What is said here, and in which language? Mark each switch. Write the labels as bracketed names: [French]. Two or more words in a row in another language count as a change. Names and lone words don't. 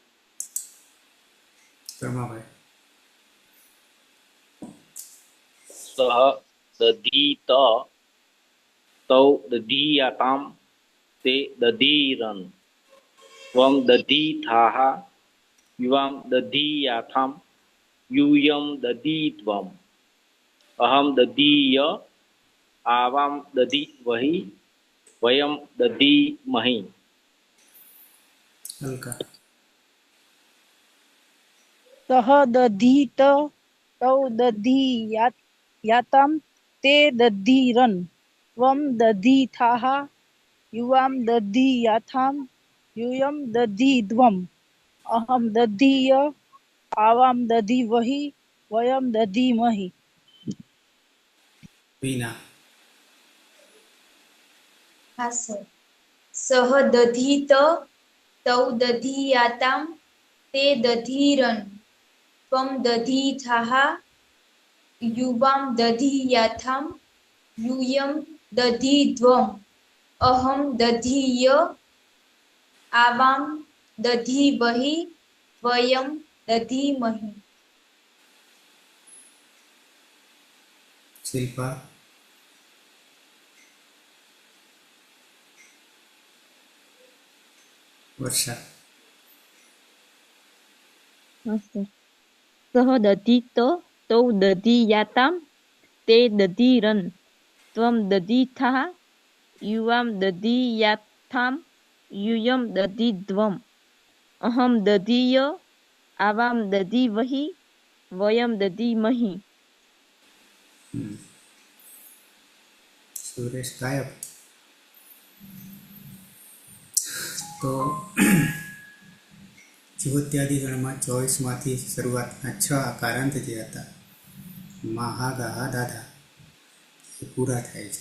[Gujarati] રમાભાઈ. [Sanskrit] સહ દધીત તૌ દધીયાતામ તે દધીરન ત્વમ દધીથાઃ યુવાં દધીયાથાં यूयं दधीध्वम् अहं दधीय आवां दधीवहि वयं दधीमहि. [Gujarati] હલકા. [Sanskrit] સહ દધીત તૌ દધીયાતામ તે દધીરન ત્વમ દધીથાઃ યુવાં દધીયાથાં यूयं दधीध्वम् अहं दधीय आवां दधीवहि वयं दधीमहि. [Gujarati] વિના. હા સર. [Sanskrit] સહ દધીત તૌ દધીયાતામ તે દધીરન ત્વમ દધીથાઃ યુવાં દધીયાથાં यूयं दधीध्वम् अहं दधीय आवां दधीवहि वयं दधीमहि. [Gujarati] શિલ્પા. વર્ષા. [Sanskrit] સહ દધીત તૌ દધીયાતામ તે દધીરન ત્વમ દધીથાઃ યુવાં દધીયાથાં यूयं दधीध्वम् अहं दधीय आवां दधीवहि વયમ દધીમહિ. [Gujarati] સુરેશ ગાયબ. તો જુહોત્યાદિ ગણમાં 24માંથી શરૂઆતના 6 આકારાંત જે હતા મહા ગાહા દાદા એ પૂરા થાય છે.